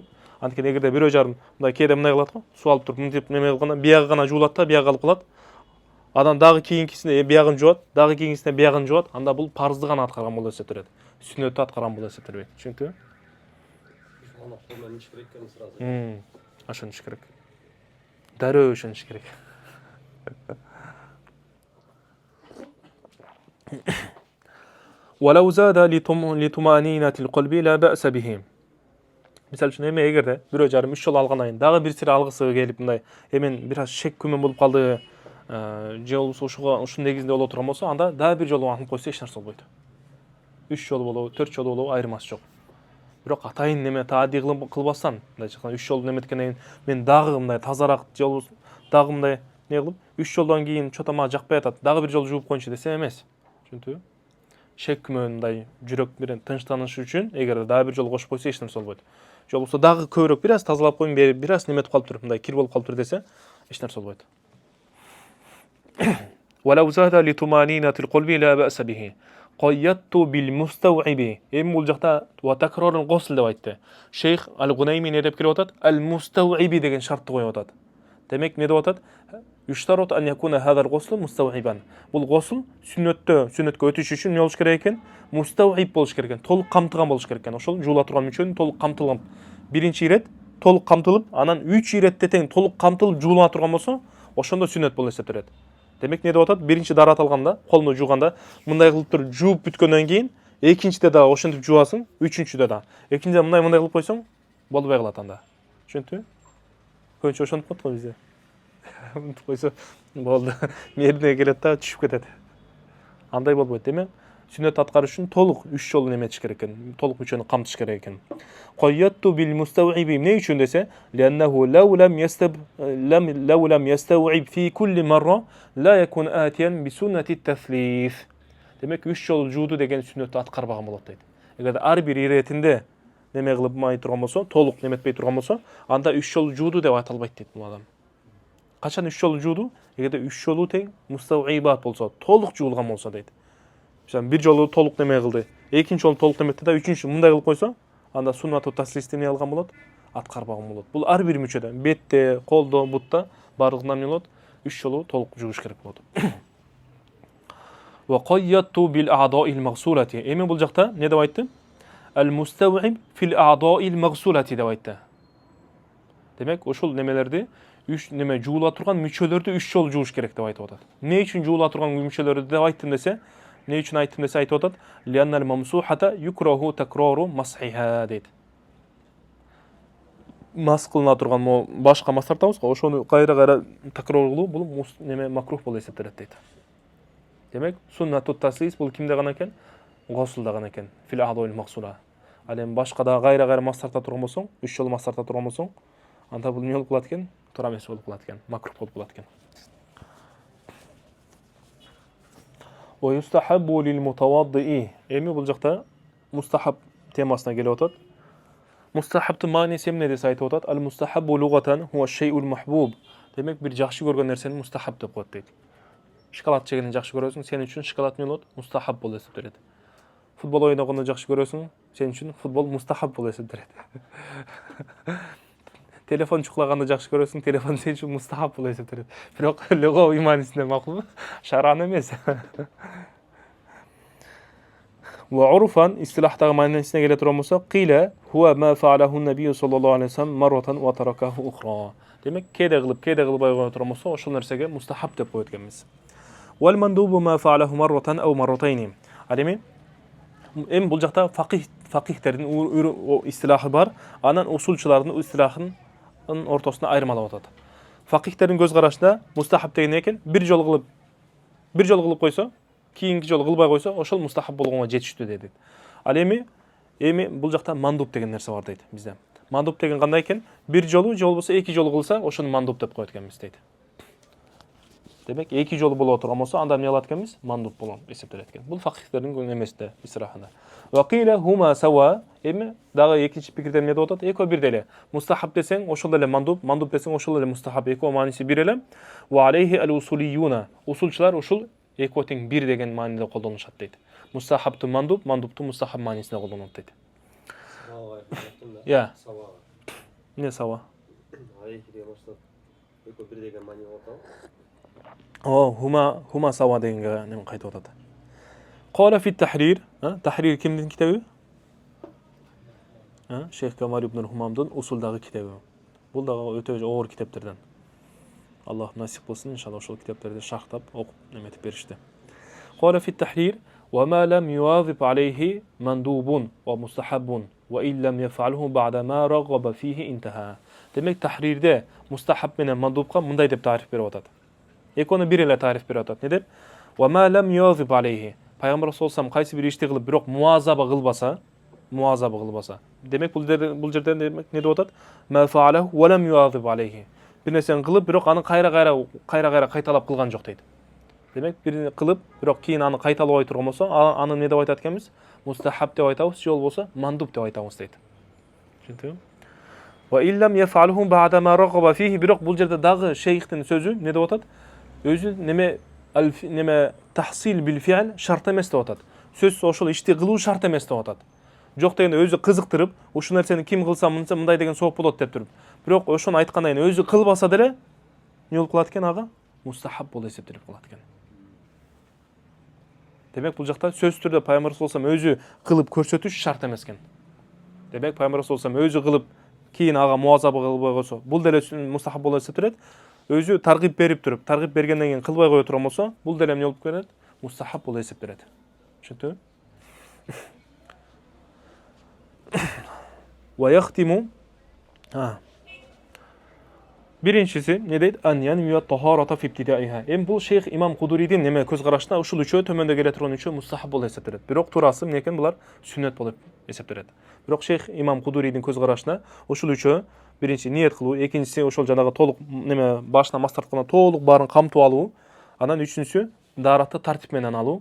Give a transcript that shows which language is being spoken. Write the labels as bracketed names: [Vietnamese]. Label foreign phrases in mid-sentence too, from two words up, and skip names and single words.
[Kyrgyz] Анткени эгерде бирөө жарым мындай кээде мындай кылат го, суу алып туруп мынтип неме кылганда биягы гана жуулат да, биягы алып калат. Анан дагы кийинкисине биягын жуат, дагы кийинкисине биягын жуат, анда бул парзды гана аткарган болуп эсептелет. Сүннөттү аткарган болуп эсептелбейт. Түшүнүктүбү? Ошону керек. Дарөө ошону керек. [Arabic] ولو زاد لطمأنينة القلب لا بأس به. [Kyrgyz] Мисалы үчүн эми эгерде бирөө жарым 3 жол алгандан кийин дагы бир сире алгысы келип мындай эмен бир аз шек күмөн болуп калды, же болбосо ушунун негизинде боло турган болсо, анда дагы бир жолу антып койсо эч нерсе болбойт. 3 жол болобу, 4 жол болобу айырмасы жок. Бирок атайын неме таади кылбастан, мындай чыккан 3 жол неметкенден кийин мен дагы мындай тазараак же болбосо дагы мындай не кылып 3 жолдон кийин чото мага жакпай атат, дагы бир жол жууп коюнчу десем эмес. Түшүндүңбү? Шек күмөн мындай жүрөк менен тынчтанышы үчүн эгерде дагы бир жол кошуп койсо эч нерсе болбойт. Же болбосо дагы көбүрөөк бир аз тазалап коюм, бир аз неметип калыптыр, мындай кир болуп калыптыр десе, эч нерсе болбойт. [Arabic] ولو زاد لطمأنينة القلب لا بأس به. قيدت بالمستوعب. [Kyrgyz] Эми бул жакта [Arabic] وتكرار الغسل [Kyrgyz] деп айтты. Шейх Ал-Гунайми не деп келип атат? Al-Mustaw'ibi деген шартты коюп атат. Демек не деп атат? [Arabic] يشترط أن يكون هذا الغسل مستوعبا. [Kyrgyz] Бул гусул сүннөткө өтүш үчүн не болуш керек экен? Мустауиб болуш керек экен, толук камтылган болуш керек экен. Ошол жуула турган мүчөнүн толук камтылган. Биринчи ирет толук камтылып, анан 3 иретте тең толук камтылып жуулана турган болсо, ошондо сүннөт болуп эсептелет. Демек не деп атат? Биринчи дарат алганда, колуну жууганда мындай кылып туруп жууп бүткөндөн кийин экинчиде да ошентип жуасың, үчүнчүдө да. Экинчиде мындай кылып койсоң, болбой калат анда. Түшүндүңбү? Көбүнчө ошентип коет го бизде. Мынтип койсо болду. Мерине келет да түшүп кетет. Андай болбойт. Демек, сүннөт аткарыш үчүн толук 3 жолу неметиш керек экен. Толук мүчөнү камтыш керек экен. [Arabic] قيدت بالمستوعب [Kyrgyz] не үчүн десе? [Arabic] لأنه لو لم يستوعب في كل مرة لا يكون آتيا بسنة التثليث. [Kyrgyz] Demek 3 жолу жууду деген сүннөттү аткарбаган болот дейт. Эгерде ар бир иретинде неме кылып май турган болсо, толук неметпей турган болсо, анда 3 жолу жууду деп аталбайт дейт бул адам. Качан 3 жолу жууду? Эгерде 3 жолу тең мустауибат болсо, толук жуулган болсо дейт. Мисалы, бир жолу толук неме кылды, экинчи жолу толук неметти да, үчүнчү мындай кылып койсо, анда [Arabic] سنة التثليث [Kyrgyz] эмне алган болот? Аткарбаган болот. Бул ар бир мүчөдө, бетте, колдо, бутта барлыгына эмне болот? 3 жолу толук жууш керек болот. [Arabic] وقيدت بالأعضاء المغسولة. [Kyrgyz] Эми бул жакта не деп айтты? [Arabic] المستوعب في الأعضاء المغسولة [Kyrgyz] деп айтты. Демек, ошол немелерди 3 неме жуула турган мүчөлөрдү 3 жолу жууш керек деп айтып атат. Эмне үчүн жуула турган мүчөлөрдү деп айттым десе, эмне үчүн айттым десе айтып атат? [Arabic] لأن الممسوحة يكره تكرار مسحها дейт. [Kyrgyz] Мас кылына турган башка мас тартабыз го, ошону кайра такрор кылуу бул неме макрух болуп эсептелет дейт. Демек, [Arabic] سنة التثليث [Kyrgyz] бул кимде гана экен? Госулда гана экен. [Arabic] في الأعضاء المغسولة. [Kyrgyz] Ал эми башкада кайра мас тарта турган болсоң, 3 жолу мас тарта турган болсоң, анда бул эмне болуп калат экен? Туура эмес болуп калат экен. Макрух болуп калат экен. [Arabic] ويستحب للمتوضئ. [Kyrgyz] Эми бул жакта мустахаб темасына келип атат. Мустахабтын мааниси эмне десе айтып атат? [Arabic] المستحب لغة هو الشيء المحبوب. [Kyrgyz] Демек, бир жакшы көргөн нерсени мустахаб деп коет дейт. Шоколад жегенди жакшы көрөсүң, сен үчүн шоколад эмне болот? Мустахаб болуп эсептелет. Футбол ойногонду жакшы көрөсүң, сен үчүн футбол мустахаб болуп эсептелет. Телефон чуклаганды жакшы көрөсүң, телефон сен үчүн мустахаб болуп эсептелет. Бирок лугавый маанисинде макулбу? Шаран эмес. [Arabic] وعرفا [Kyrgyz] истилахтагы маанисине келе турган болсо, [Arabic] قيل هو ما فعله النبي صلى الله عليه وسلم مرة وتركه أخرى. [Kyrgyz] Демек, кээде кылбай койгон турган болсо, ошол нерсеге мустахаб деп коет экенбиз. [Arabic] والمندوب ما فعله مرة أو مرتين. [Kyrgyz] Ал эми бул жакта факихтердин истилахы бар, анан усулчулардын истилахын ортосунда айырмалап атат. Факихтердин көз карашында мустахаб деген экен, бир жолу кылып койсо, кийинки жолу кылбай койсо, ошол мустахаб болгонго жетиштүү дейт. Ал эми бул жакта мандуб деген нерсе бар дейт бизде. Мандуб деген кандай экен? Бир жолу же болбосо 2 жолу кылса, ошону мандуб деп коет экенбиз дейт. Демек, 2 жолу боло турган болсо, анда эмне кылат экенбиз? Мандуб болгон эсептелет экен. Бул факихтердин эмесинде, [Arabic] истирахында. وقيل هما سواء. [Kyrgyz] Эми дагы экинчи пикирден эмне деп атат? Экөө бир деле. Мустахаб десең, ошол эле мандуб, мандуб десең, ошол эле мустахаб. Экөө мааниси бир эле. [Arabic] وعليه الأصوليون. [Kyrgyz] Усулчулар ушул экөө тең бир деген мааниде колдонушат дейт. Мустахабту мандуб, мандубту мустахаб маанисинде колдонот дейт. Я. Не сава? Алейхи деген баштап экөө бир деген маани болот. [Arabic] هما سواء [Kyrgyz] дегенге неме кайтып атат. [Arabic] قال في التحرير. [Kyrgyz] Tahrir кимдин китеби? Шейх Камал ибн Хумамдын усулдагы китеби. Бул дагы өтө оор китептерден. Аллах насип кылсын, иншалла ошол китептерди шархтап, окуп неметип беришти. [Arabic] قال في التحرير وما لم يواظب عليه مندوب ومستحب وإن لم يفعله بعد ما رغب فيه انتهى. [Kyrgyz] Демек, tahrirde mustahab менен мандубка мындай деп тариф берип атат. Экөөнү бир эле тариф берип атат. Не деп? [Arabic] وما لم يواظب عليه. [Kyrgyz] Пайгамбар саллаллаху кайсы бир ишти кылып, бирок муазаба кылбаса. Демек, бул жерде демек не деп атат? [Arabic] ما فعله ولم يواظب عليه. [Kyrgyz] Бир нерсени кылып, бирок аны кайра кайталап кылган жок дейт. Демек, бирини кылып, бирок кийин аны кайталабай турган болсо, аны не деп айтат экенбиз? Мустахаб деп айтабыз, же болбосо мандуб деп айтабыз дейт. Түшүндүңбү? [Arabic] وإن لم يفعله بعد ما رغب فيه. [Kyrgyz] Бирок бул жерде дагы шейхтин сөзү не деп атат? Өзү неме [Arabic] تحصيل بالفعل [Kyrgyz] шарт эмес деп атат. Сөз ошол ишти кылуу шарт эмес деп атат. Жок дегенде өзү кызыктырып, ушул нерсени ким кылса мындай деген сооп болот деп туруп. Бирок ошону айткандан кийин өзү кылбаса деле не болуп калат экен ага? Мустахаб болуп эсептелип калат экен. Демек, бул жакта сөз түрдө пайгамбар [Arabic] صلى الله عليه [Kyrgyz] өзү кылып көрсөтүш шарт эмес экен. Демек, пайгамбар [Arabic] صلى الله عليه [Kyrgyz] өзү кылып кийин ага муазаба кылбай койсо, бул деле мустахаб болуп эсептелет. Өзү таргиб берип туруп, таргиб бергенден кийин кылбай кое турган болсо, бул деле эмне болуп келет? Мустахаб болуп эсептелет. Түшүндүңбү? [Arabic] ويختم [Kyrgyz] биринчиси не дейт? [Arabic] أن ينوي الطهارة في ابتدائها. [Kyrgyz] Бул шейх имам Кудурийдин неме көз карашына ушул үчөө төмөндө келе турган үчөө мустахаб болуп эсептелет. Бирок турасы эмне экен? Булар сүннөт болуп эсептелет. Бирок шейх имам Кудурийдин көз карашына ушул үчөө биринчи ниет кылуу, экинчиси ошол жанагы толук неме башына мас тартканда толук баарын камтып алуу, анан үчүнчүсү дааратты тартип менен алуу.